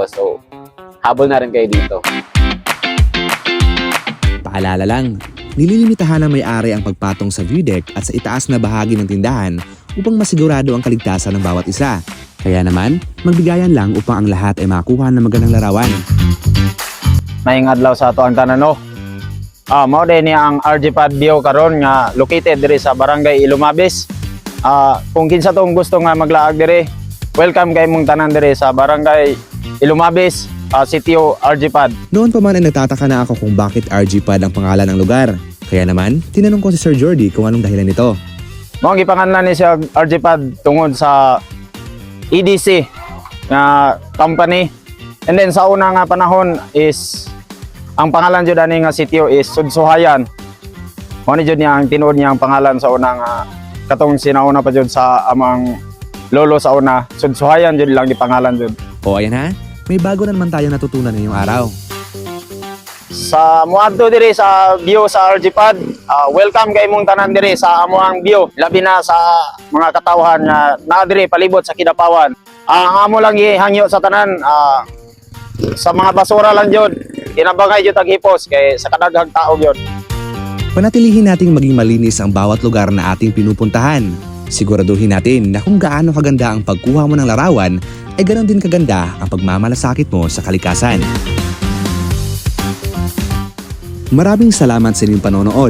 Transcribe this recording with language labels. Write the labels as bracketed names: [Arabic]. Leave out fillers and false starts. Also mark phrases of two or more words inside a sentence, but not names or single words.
[Filipino] So, habol na rin kayo dito. Paalala lang, nililimitahan ng may-ari ang pagpatong sa view deck at sa itaas na bahagi ng tindahan upang masigurado ang kaligtasan ng bawat isa. Kaya naman, magbigayan lang upang ang lahat ay makuha ng magandang larawan. [Cebuano] Maayong adlaw sa ato ang tanan, no. Mao din ni ang RG Pad View karon nga located diri sa Barangay Ilumavis. Kung kinsa tong gusto nga maglaag diri, welcome kay mong tanan diri sa Barangay Ilumavis, Sitio RG Pad. [Filipino] Noon pa man ay nagtataka na ako kung bakit RG Pad ang pangalan ng lugar. Kaya naman, tinanong ko si Sir Jordy kung anong dahilan nito. [Cebuano] Mao ang gipangalan ni siya RG Pad tungod sa EDC nga company. [English] And then [Cebuano] sa una nga panahon is ang pangalan jud ani nga sitio is Sudsuhayan. Mao ni jud niya ang tinuod niya ang pangalan sa una nga katong sinauna pa jud sa amang lolo sa una. Sudsuhayan jud lang di pangalan jud. [Filipino] O ayan ha, may bago na naman tayo natutunan ngayong araw. [Cebuano] Sa muadto diri sa view sa RG Pad, welcome kay mong tanan diri sa amoang view. Labi na sa mga katawhan nga naa diri palibot sa Kidapawan. Ang amo lang ihangyo sa tanan, sa mga basura lang jud. Kinabangay jud ang hipos kay sa kadaghang tao jud. [Filipino] Panatilihin nating maging malinis ang bawat lugar na ating pinupuntahan. Siguraduhin natin na kung gaano kaganda ang pagkuha mo ng larawan, ay ganoon din kaganda ang pagmamalasakit mo sa kalikasan. Maraming salamat sa inyong panonood.